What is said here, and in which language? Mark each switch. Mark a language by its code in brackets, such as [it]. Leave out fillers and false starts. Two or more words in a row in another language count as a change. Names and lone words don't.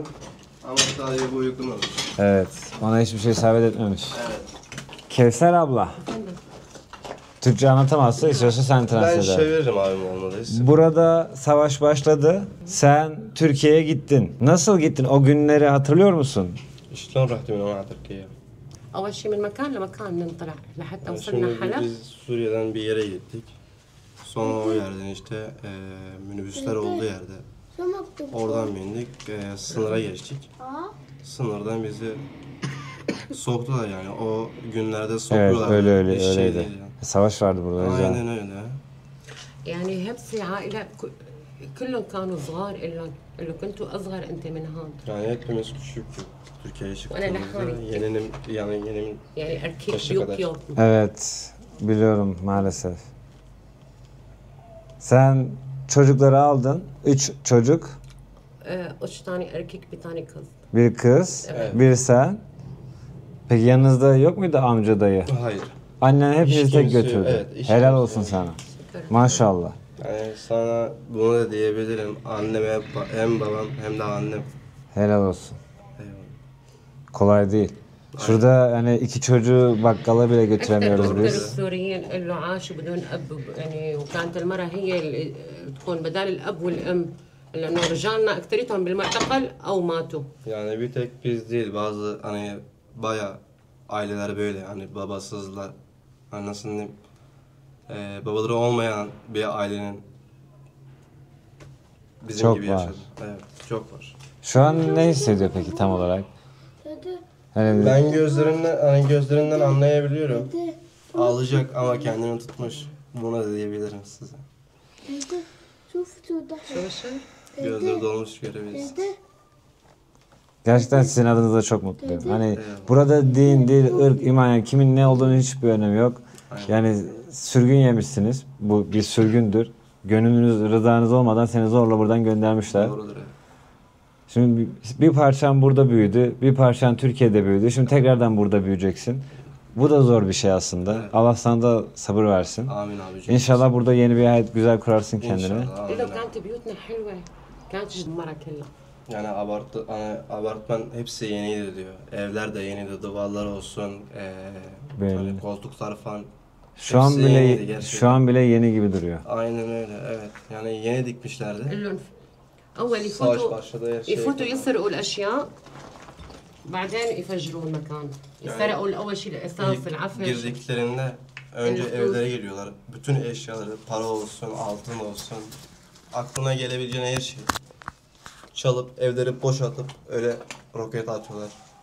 [tr] Ama sadece bu yıkılmamış. Evet ona hiçbir şey isabet etmemiş. Kevser abla. Türkçe anlatamazsa istiyorsa sen Ben translate eder. çeviririm abim olmadı. Burada savaş başladı. Sen Türkiye'ye gittin. Nasıl gittin? O günleri hatırlıyor musun? [ar] شلون رحت من هون على تركيا؟ أول شيء من مكان لمكان ننطلع لحتى وصلنا [tr] Şimdi حلب. biz Suriye'den bir yere gittik. Sonra o yerden işte minibüsler olduğu yerde. Oradan bindik, sınıra geçtik. Sınırdan bizi soktular yani. O günlerde Evet sokuyorlar. öyle Hiç şey öyleydi. değil yani. Savaş vardı burada. o yüzden. Aynen öyle. [ar] يعني hepsi عائلة كلهم كانوا صغار إلا كنتوا أصغر أنت من هون. [tr] Yani hepimiz küçüktük. Türkiye'ye Bana ne çıktığımızda hali? yeninim [ar] يعني أركيب [tr] Kaşı يوك kadar. يوك. Evet biliyorum maalesef. Sen çocukları aldın. 3 çocuk. üç tane erkek bir tane kız. Bir kız. Evet. Bir sen. Peki yanınızda yok muydu amca dayı? hayır. Annen hepinizi Hiç tek kimse yok. götürdü. Evet, hiç Helal kimse olsun yok. sana. Maşallah. Yani sana bunu da diyebilirim. Anneme hem babam hem de annem. Helal olsun. Eyvallah. Kolay değil. Şurada hani 2 çocuğu bakkala bile götüremiyoruz [ar] أكثر [tr] biz. [ar] السوريين اللي عاشوا بدون أب يعني وكانت المرأة هي اللي تكون بدال الأب والأم لأنه رجالنا أكثريتهم بالمعتقل أو ماتوا. [tr] Yani bir tek biz değil bazı hani baya aileler böyle hani babasızlar hani nasıl diyeyim babaları olmayan bir ailenin bizim Çok gibi var. yaşadı. Evet çok var. Şu an ne hissediyor peki tam olarak? Hani Ben gözlerinden anlayabiliyorum. Ağlayacak ama kendini tutmuş. Buna da diyebilirim size. [ar] شو الشيء؟ [tr] Gözleri dolmuş görebiliriz. gerçekten sizin adınıza çok mutluyum. Hani burada din, dil, ırk, iman yani kimin ne olduğunu hiçbir önemi yok. Yani sürgün yemişsiniz. Bu bir sürgündür. Gönlünüz, rızanız olmadan seni zorla buradan göndermişler. Doğrudur. Evet. Şimdi bir parçan burada büyüdü, bir parçan Türkiye'de büyüdü. Şimdi tekrardan burada büyüyeceksin. Bu da zor bir şey aslında. Evet. Allah sana da sabır versin. Amin abicim. İnşallah burada yeni bir hayat güzel kurarsın kendine. İnşallah. Amin [ar] إذا [tr] abi. [ar] كانت بيوتنا حلوة كانت مرة كلها. [tr] Yani apartman hepsi yeniydi diyor. Evler de yeniydi. Duvarlar olsun, Belli. hani koltuklar falan. Şu an Hepsi yeniydi bile gerçekten. şu an bile yeni gibi duruyor. Aynen öyle. Evet. Yani yeni dikmişlerdi. [ar] قال لهم أول [tr] Savaş [ar] يفوتوا [tr] başladı her şey. [ar] يفوتوا يسرقوا الأشياء بعدين يفجروا المكان. يسرقوا أول شيء الأساس [tr] İlk [ar] العفش. [tr] girdiklerinde önce Evet. evlere giriyorlar. Bütün eşyaları, para olsun, altın olsun, aklına gelebileceğin her şey. Çalıp evleri boşaltıp öyle roket atıyorlar.